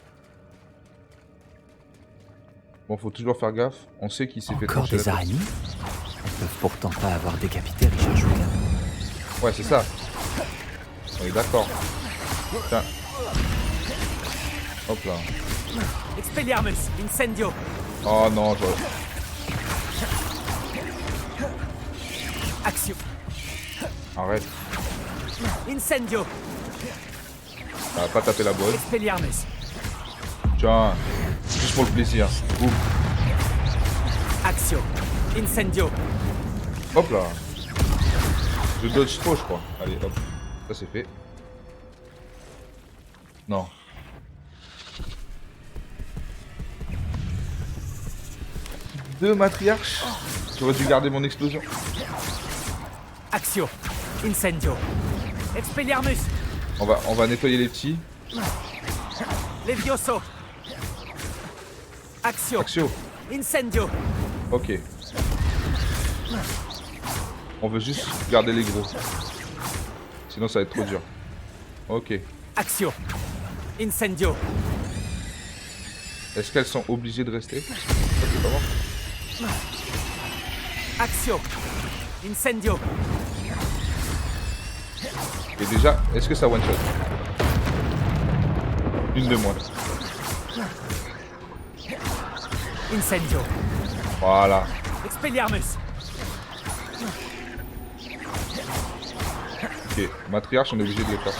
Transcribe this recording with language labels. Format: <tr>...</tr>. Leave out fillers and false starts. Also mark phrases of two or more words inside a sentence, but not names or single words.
<fr>Bon, faut toujours faire gaffe. On sait qu'il s'est fait Encore trancher des la tête. araignées? Elles peuvent pourtant pas avoir décapité Richard Shuka. Ouais, c'est ça. On est d'accord. Tiens. Hop là. Expelliarmus. Incendio. Oh non, je... Axio. Arrête. Incendio. Ça va pas taper la bonne. Expelliarmus. Tiens. Juste pour le plaisir. Boum. Axio. Incendio. Hop là. Je dodge trop, je crois. Allez, hop. Ça c'est fait. Non. Deux matriarches. J'aurais dû garder mon explosion. Axio. Incendio. Expelliarmus. On va nettoyer les petits. Levioso. Axio. Axio. Incendio. Ok. On veut juste garder les gros. Sinon ça va être trop dur. Ok. Axio. Incendio. Est-ce qu'elles sont obligées de rester? Ça, c'est pas bon. Axio. Incendio. Et déjà, est-ce que ça</fr> <en>one shot?</en> <fr>Une de moins. Incendio. Voilà. Expelliarmus. Ok, matriarche, on est obligé de le faire.</fr>